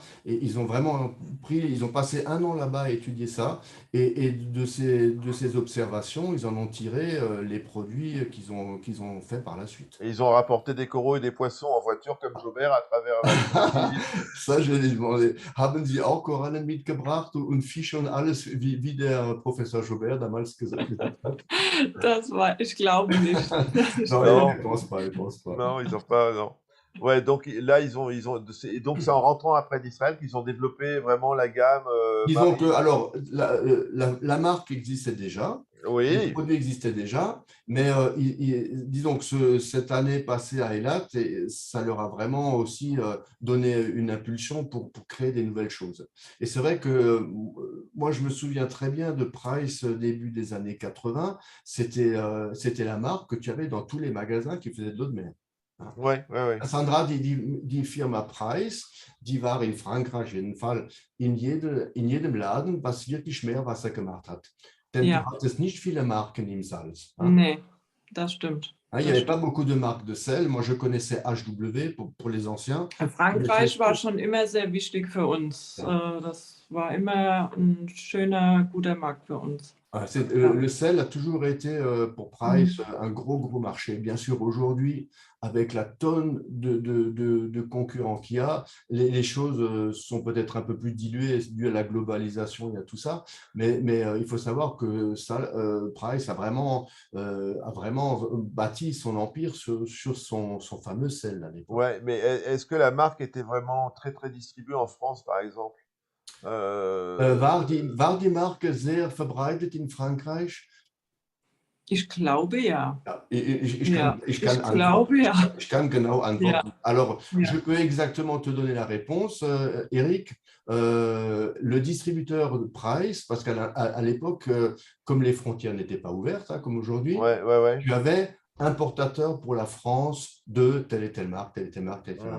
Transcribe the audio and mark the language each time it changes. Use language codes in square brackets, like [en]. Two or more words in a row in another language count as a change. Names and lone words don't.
[fr] Et ils ont vraiment ils ont passé un an là-bas à étudier ça. Et de ces observations, ils en ont tiré les produits qu'ils ont fait par la suite. Et ils ont rapporté des coraux et des poissons en voiture comme Jobert à travers la ville. Ça, je vais demander. [de] Haben Sie auch Korallen mitgebracht und Fische und alles, wie der Professor Jobert damals gesagt hat? Das war, ich glaube nicht. [fr] Non, je pense pas, je pense pas. Non, ils n'ont pas, non. Ouais, donc là, et donc c'est en rentrant après d'Israël qu'ils ont développé vraiment la gamme Disons marine. que, alors, la marque existait déjà, les Oui, produits existaient déjà, mais disons que cette année passée à Eilat, ça leur a vraiment aussi donné une impulsion pour créer des nouvelles choses. Et c'est vrai que moi, je me souviens très bien de Price début des années 80, c'était la marque que tu avais dans tous les magasins qui faisaient de l'eau de mer. ouais, ouais, ouais. [de] Sandra, die Firma Price, die war in Frankreich auf jeden Fall in jedem Laden, was wirklich Meerwasser gemacht hat. Denn Ja. du hattest nicht viele Marken im Salz. Nee, das stimmt. [fr] Il n'y avait pas beaucoup de marques de sel. Moi, je connaissais HW pour les anciens. [de] Frankreich war schon immer sehr wichtig für uns. Ja. Das war immer ein schöner, guter Markt für uns. [fr] Le sel a toujours été pour Price un gros marché. Bien sûr, aujourd'hui, avec la tonne de concurrents qu'il y a, les choses sont peut-être un peu plus diluées dû à la globalisation, il y a tout ça. Mais il faut savoir que Price a vraiment bâti son empire sur son fameux sel à l'époque. Ouais, mais est-ce que la marque était vraiment très distribuée en France, par exemple? [de] War die Marke sehr verbreitet in Frankreich? Ich glaube ja. Ja, ich kann genau antworten. Ja. [fr] Alors, [de] Ja. [fr] je peux exactement te donner la réponse, Eric. Le distributeur de Price, parce qu'à l'époque, comme les frontières n'étaient pas ouvertes, hein, comme aujourd'hui, ouais. tu avais importateur pour la France de telle et telle marque, telle et telle marque, telle et telle marque.